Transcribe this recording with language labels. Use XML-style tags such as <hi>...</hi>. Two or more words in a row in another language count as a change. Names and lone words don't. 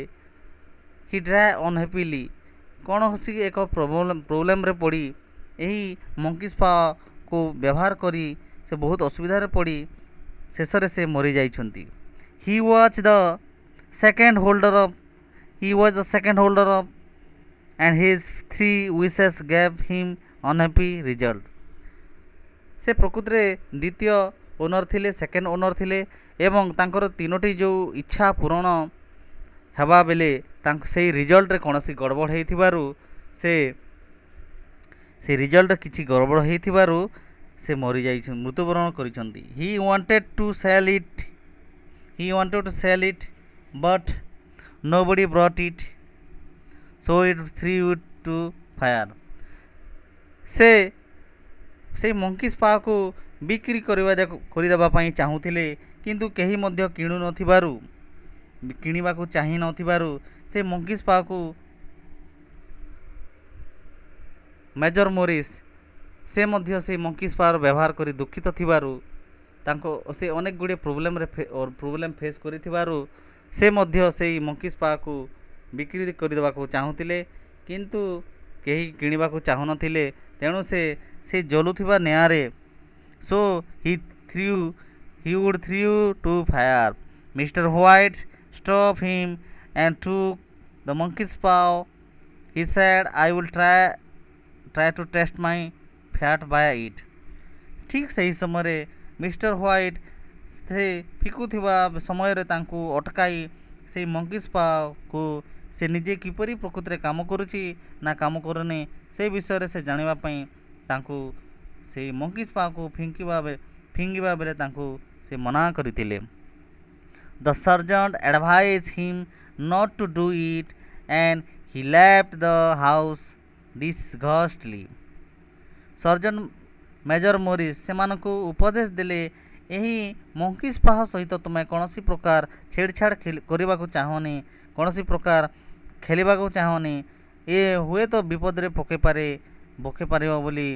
<en>he died unhappily,</en> <or>କୌଣସି ଏକ ପ୍ରୋବ୍ଲେମରେ ପଡ଼ି ଏହି</or> <en>monkey's pawକୁ</en> <or>ବ୍ୟବହାର କରି ସେ ବହୁତ ଅସୁବିଧାରେ ପଡ଼ି ଶେଷରେ ସେ ମରିଯାଇଛନ୍ତି।</or> <en>he was the second holder of and his three wishes gave him unhappy result।</en> <or>ସେ ପ୍ରକୃତରେ ଦ୍ୱିତୀୟ ଓନର ଥିଲେ,</or> <en>second owner</en> <or>ଥିଲେ ଏବଂ ତାଙ୍କର ତିନୋଟି ଯେଉଁ ଇଚ୍ଛା ପୂରଣ ହେବା ବେଲେ ସେଇ ରିଜଲ୍ଟରେ କୌଣସି ଗଡ଼ବଡ଼ ହେଇଥିବାରୁ ସେ ରିଜଲ୍ଟରେ କିଛି ଗଡ଼ବଡ଼ ହେଇଥିବାରୁ ସେ ମରିଯାଇଛନ୍ତି, ମୃତ୍ୟୁବରଣ କରିଛନ୍ତି।</or> <en>He wanted to sell it but nobody brought it, so it threw it to fire।</en> <or>ସେ ସେଇ</or> <en>monkey's pawକୁ</en> <or>ବିକ୍ରି କରିଦେବା ପାଇଁ ଚାହୁଁଥିଲେ, କିନ୍ତୁ କେହି ମଧ୍ୟ କିଣିବାକୁ ଚାହିଁ ନଥିବାରୁ ସେ</or> <en>monkey's pawକୁ</en> <or>ମେଜର ମୋରିସ୍ ସେ ମଧ୍ୟ ସେଇ</or> <en>monkey's pawର</en> <or>ବ୍ୟବହାର କରି ଦୁଃଖିତ ଥିବାରୁ ସେ ଅନେକ ଗୁଡ଼ିଏ</or> <en>problem face</en> <or>କରିଥିବାରୁ ସେ ମଧ୍ୟ ସେଇ</or> <en>monkey's pawକୁ</en> <or>ବିକ୍ରି କରିଦେବାକୁ ଚାହୁଁଥିଲେ, କିନ୍ତୁ କେହି କିଣିବାକୁ ଚାହୁଁନଥିଲେ। ତେଣୁ ସେ ଜଳୁଥିବା ନିଆଁରେ</or> <en>so he would threw to fire। Mr. White stopped him and took the monkey's paw। He said, I will try to test my fat by it।</en> <or>ଠିକ୍ ସେହି ସମୟରେ ମିଷ୍ଟର ହ୍ୱାଇଟ୍ ସେ ଫିକୁଥିବା ସମୟରେ ତାଙ୍କୁ ଅଟକାଇ ସେଇ</or> <en>monkey's pawକୁ</en> <or>ସେ ନିଜେ କିପରି ପ୍ରକୃତିରେ କାମ କରୁଛି ନା କାମ କରୁନି ସେ ବିଷୟରେ ସେ ଜାଣିବା ପାଇଁ ତାଙ୍କୁ ସେଇ</or> <en>monkey's pawକୁ</en> <or>ଫିଙ୍ଗିବା ବେଳେ ତାଙ୍କୁ ସେ ମନା କରିଥିଲେ।</or> <en>the sergeant advise him not to do it and he left the house disgustedly।</en> <or>ସର୍ଜେଣ୍ଟ ମେଜର ମୋରିସ୍ ସେମାନଙ୍କୁ ଉପଦେଶ ଦେଲେ, ଏହି</or> <en>monkey's paw</en> <or>ସହିତ ତୁମେ କୌଣସି ପ୍ରକାର ଛେଡ଼ଛାଡ଼ କରିବାକୁ ଚାହଁନି, କୌଣସି ପ୍ରକାର ଖେଳିବାକୁ ଚାହଁନି, ଏ ହୁଏତ ବିପଦରେ ପକାଇ ପାରିବ ବୋଲି।</or>